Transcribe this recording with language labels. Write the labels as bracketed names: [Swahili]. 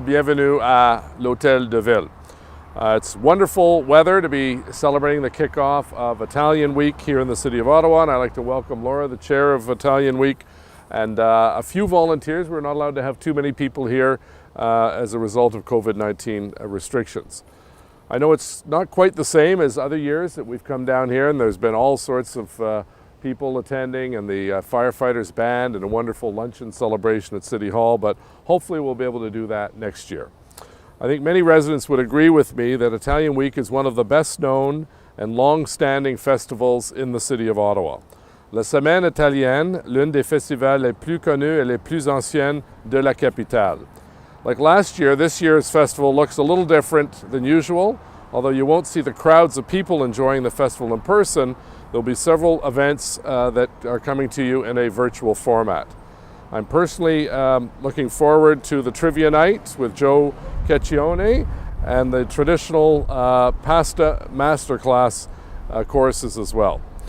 [French] Bienvenue à l'Hôtel de Ville. [English] It's wonderful weather to be celebrating the kickoff of Italian Week here in the city of Ottawa, and I'd like to welcome Laura, the chair of Italian Week, and a few volunteers. We're not allowed to have too many people here as a result of COVID-19 restrictions. I know it's not quite the same as other years that we've come down here, and there's been all sorts of people attending, and the firefighters band, and a wonderful luncheon celebration at City Hall, but hopefully we'll be able to do that next year. I think many residents would agree with me that Italian Week is one of the best known and long-standing festivals in the city of Ottawa. [French] La Semaine Italienne, l'une des festivals les plus connus et les plus anciennes de la capitale. [English] Like last year, this year's festival looks a little different than usual. Although you won't see the crowds of people enjoying the festival in person, there'll be several events that are coming to you in a virtual format. I'm personally looking forward to the trivia night with Joe Cecchione and the traditional pasta masterclass courses as well.